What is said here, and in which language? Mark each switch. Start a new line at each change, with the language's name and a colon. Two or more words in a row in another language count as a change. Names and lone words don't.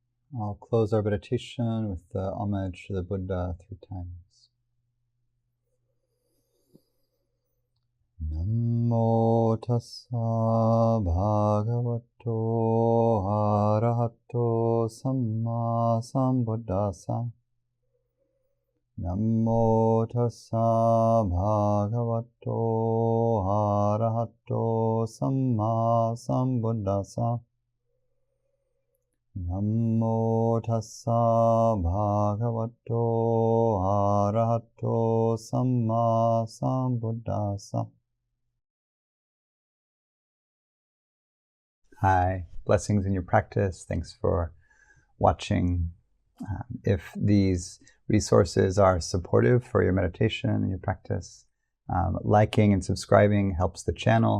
English: I'll close our meditation with the homage to the Buddha 3 times.
Pali: Namo tassa bhagavato arahato sammāsambuddhasa. Namo tassa bhagavato arahato sammāsambuddhasa. Namo tassa bhagavato arahato sammāsambuddhasa.
English: Hi, blessings in your practice. Thanks for watching. If these resources are supportive for your meditation and your practice, liking and subscribing helps the channel.